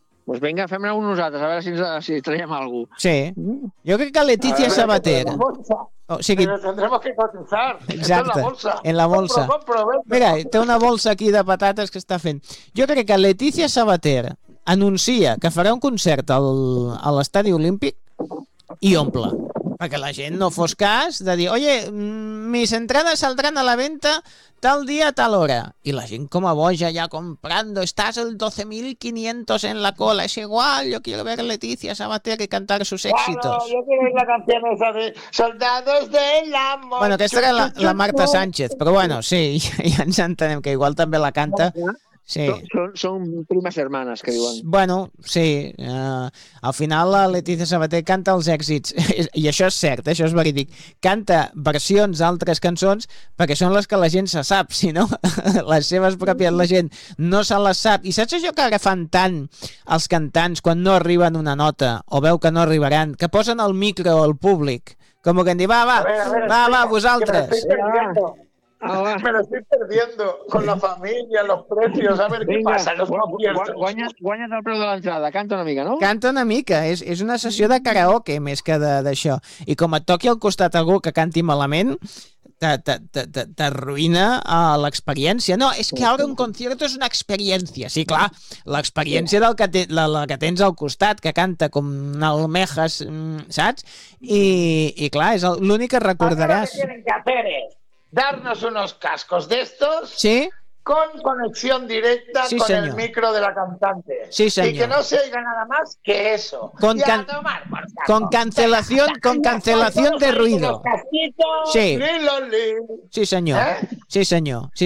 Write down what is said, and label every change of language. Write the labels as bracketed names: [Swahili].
[Spanish] Pues venga, [Catalan] fem-ne un nosaltres, a veure si, si traiem algú. Sí, jo crec que Letizia Sabater... O sigui, [Spanish] pero tendremos que cotizar. [Catalan] Exacte, [Spanish] en la bolsa. En la bolsa. [Catalan] Mira, té una bolsa aquí de patates que està fent. Jo crec que Letizia Sabater anuncia que farà un concert a l'Estadi Olímpic i omple. Perquè la gent no fos cas de dir, [Spanish] oye, mis entradas saldran a la venta tal dia, tal hora. [Catalan] I la gent com a boja ja [Spanish] comprando, estás el 12.500 en la cola, es igual, yo quiero ver Letizia Sabater y cantar sus éxitos. Bueno, yo quiero ver la canción esa de Soldados del Amor. [Catalan] Bueno, aquesta era la Marta Sánchez, però bueno, sí, ja ens entenem que igual també la canta. Sí. Són primes germanes, que diuen. Bueno, sí. Al final, la Letizia Sabater canta els èxits. I això és cert, això és verídic. Canta versions d'altres cançons perquè són les que la gent se sap, si no, les seves pròpies, la gent no se les sap. I saps això que agafen tant els cantants quan no arriben una nota o veu que no arribaran, que posen el micro al públic, com que en diuen, va, vosaltres. [Spanish] Me lo estoy perdiendo con la familia, los precios, a ver. Venga, qué pasa. [Catalan] Guanyes el preu de l'entrada, canta una mica, no? Canta una mica, és una sessió de karaoke més que d'això. I com et toqui al costat algú que canti malament, t'arruïna l'experiència. No, és que ara un concierto és una experiència. Sí, clar, l'experiència del que la que tens al costat, que canta [Spanish] com almejas, [Catalan] saps? I clar, és l'únic que recordaràs. [Spanish] Darnos unos cascos de estos, ¿sí? Con conexión directa, sí, con señor. El micro de la cantante. Sí, señor. Y que no se oiga nada más que eso. Con, con cancelación, con cancelación de ruido. Sí. Sí, señor. ¿Eh? Sí, señor. Sí,